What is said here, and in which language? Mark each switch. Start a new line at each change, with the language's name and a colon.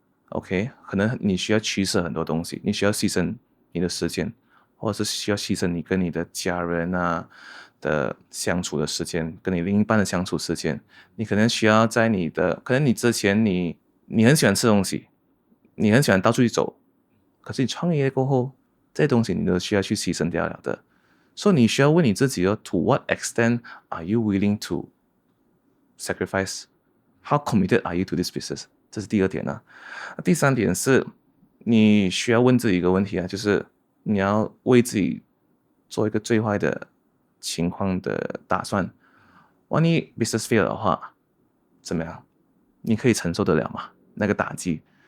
Chinese: OK， 可能你需要取舍很多东西，你需要牺牲你的时间，或者是需要牺牲你跟你的家人啊的相处的时间，跟你另一半的相处时间。你可能需要在可能你之前你很喜欢吃东西，你很喜欢到处去走，可是你创业过后，这些东西你都需要去牺牲掉了的。所以你需要问你自己，
English: to what extent are you willing to sacrifice? How committed are you to this business?
Chinese: 这是第二点啊。第三点是你需要问自己一个问题啊，就是你要为自己做一个最坏的情况的打算。万一
English: business fail
Chinese: 的话，怎么样？你可以承受得了吗？那个打击。